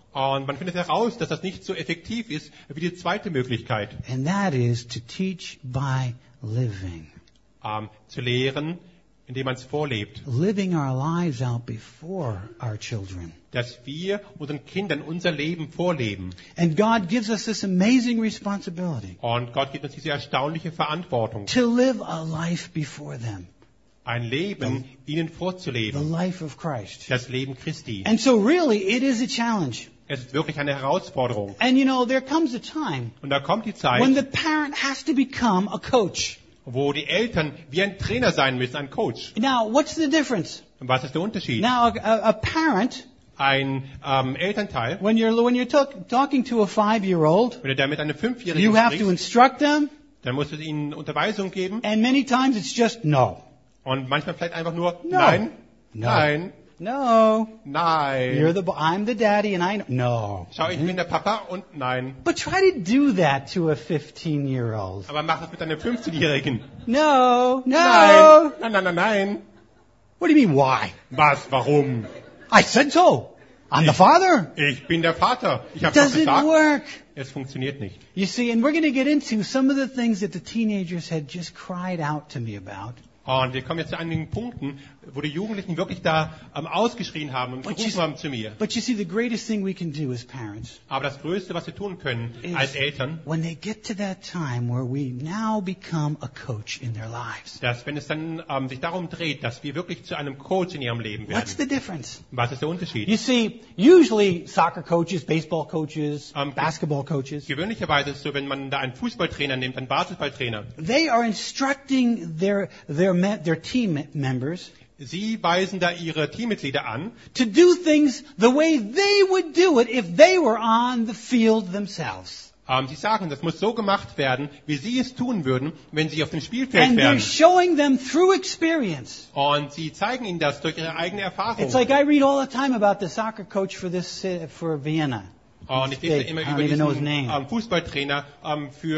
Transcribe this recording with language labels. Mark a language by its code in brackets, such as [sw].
[de] Und man findet heraus, dass das nicht so effektiv ist wie die zweite Möglichkeit. [en] And that is to teach by living. [de] Zu lehren indem man es vorlebt. [en] Living our lives out before our children. [de] Dass wir unseren Kindern unser Leben vorleben. [en] And God gives us this amazing responsibility. [de] Und Gott gibt uns diese erstaunliche Verantwortung. [en] To live a life before them. [de] Ein Leben ihnen vorzuleben. [en] The life of Christ. [de] Das Leben Christi. [en] And so really it is a challenge. [de] Es ist wirklich eine Herausforderung. [en] And you know, there comes a time, [de] und da kommt die Zeit, [en] when the parent has to become a coach. [de] Wo die Eltern wie ein Trainer sein müssen, ein Coach. [en] Now, what's the difference? [de] Und was ist der Unterschied? [en] Now, a parent, [de] ein Elternteil, [en] when you're talking to a 5-year-old, [de] wenn du damit einem 5-Jährigen [en] you [de] sprichst, [en] have to instruct them, [de] dann musst du ihnen Unterweisung geben. [en] And many times it's just no. [de] Und manchmal vielleicht einfach nur no. Nein. [en] No. [de] Nein. [en] No. [de] Nein. [en] I'm the daddy and I know. No. [de] Schau, ich bin der Papa und nein. [en] But try to do that to a 15-year-old. [de] Aber mach das mit einem 15-Jährigen. [en] No. No. [de] Nein. Nein, nein, nein, nein. [en] What do you mean, why? [de] Was, warum? [en] I said so. I'm the father. [de] Ich bin der Vater. Ich habe doch gesagt. [en] Does it work? [de] Es funktioniert nicht. [en] You see, and we're going to get into some of the things that the teenagers had just cried out to me about. [de] Und wir kommen jetzt zu einigen Punkten, wo die Jugendlichen wirklich da ausgeschrien haben und gerufen haben zu mir. [en] But you see, the greatest thing we can do as parents, [de] aber das Größte, was wir tun können als Eltern, [en] when they get to that time where we now become a coach in their lives. [de] Dass wenn es dann sich darum dreht, dass wir wirklich zu einem Coach in ihrem Leben werden. [en] What's the difference? [de] Was ist der Unterschied? [en] You see, usually soccer coaches, baseball coaches, basketball coaches. [de] Gewöhnlicherweise ist es so, wenn man da einen Fußballtrainer nimmt, einen Basketballtrainer. [en] They are instructing their team members. [de] Sie weisen da ihre Teammitglieder an, [en] to do things the way they would do it if they were on the field themselves. [de] Sie sagen, das muss so gemacht werden, wie sie es tun würden, wenn sie auf dem Spielfeld [en] and [de] wären. [en] And they're showing them through experience. [de] Und sie zeigen ihnen das durch ihre eigene Erfahrung. [en] It's like I read all the time about the soccer coach for this for Vienna. [de] Und ich lese immer über diesen Fußballtrainer für